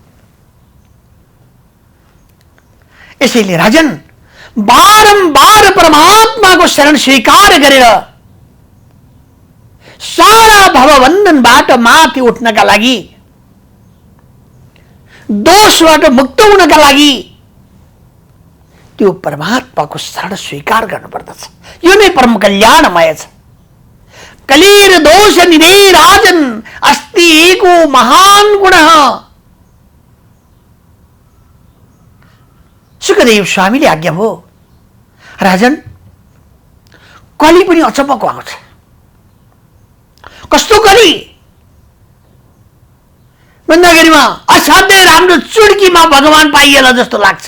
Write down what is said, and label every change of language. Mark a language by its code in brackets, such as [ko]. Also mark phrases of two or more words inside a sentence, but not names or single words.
[ne] यसैले राजन, बारम्बार परमात्माको शरण स्वीकार गरेर सारा भवबन्धनबाट माथि उठ्नका लागि, दोषबाट मुक्त हुनका लागि त्यो परमात्माको शरण स्वीकार गर्नुपर्दछ। यो नै परम कल्याणमय छ। [sa] कलिर दोष निधे राजन अस्ति एको महान गुण। [ne] सुखदेव स्वामीले आज्ञा भयो, राजन कली पनि अचम्मको आउँछ। कस्तो कली भन्दाखेरिमा असाध्यै राम्रो चुड्कीमा भगवान पाइएला जस्तो लाग्छ।